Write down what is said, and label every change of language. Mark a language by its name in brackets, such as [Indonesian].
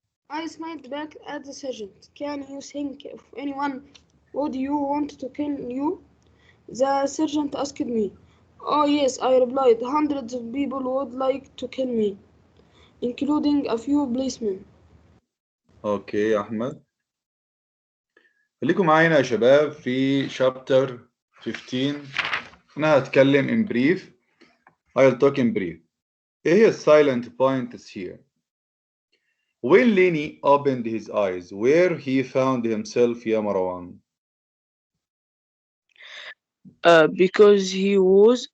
[English] I smiled back at the sergeant. Can you think of anyone would you want to kill you? The sergeant asked me. Oh yes, I replied. Hundreds of people would like to kill me, including a few policemen. [Arabic] اوكي يا احمد، خليكم معانا يا شباب في chapter 15. انا هتكلم [English] in brief. I'll talk in brief. [Arabic] ايه هي [English] silent points here? When Lenny opened his eyes, where he found himself [Arabic] يا مروان? [English] Because he was